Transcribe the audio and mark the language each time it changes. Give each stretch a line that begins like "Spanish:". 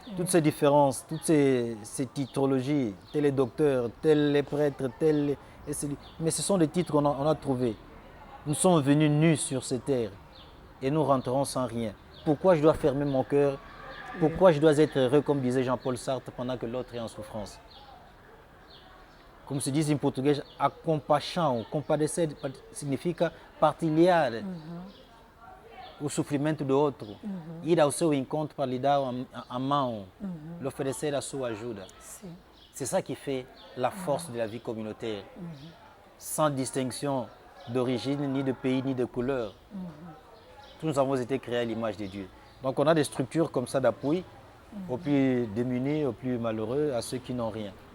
French: Toutes ces différences, toutes ces titrologies, tel est docteur, tel est prêtre, tel est... Mais ce sont des titres qu'on a trouvés. Nous sommes venus nus sur ces terres et nous rentrerons sans rien. Pourquoi je dois fermer mon cœur? Pourquoi je dois être heureux, comme disait Jean-Paul Sartre, pendant que l'autre est en souffrance?
Portuguese: Como se diz em português, a compaixão, compadecer significa partilhar o sofrimento do outro, ir ao seu encontro para lhe dar a mão, lhe oferecer a sua ajuda.
French: C'est ça qui fait la force de la vie communautaire, sans distinction d'origine, ni de pays, ni de couleur. Tous nous avons été créés à l'image de Dieu. Donc on a des structures comme ça d'appui aux plus démunis, aux plus malheureux, à ceux qui n'ont rien.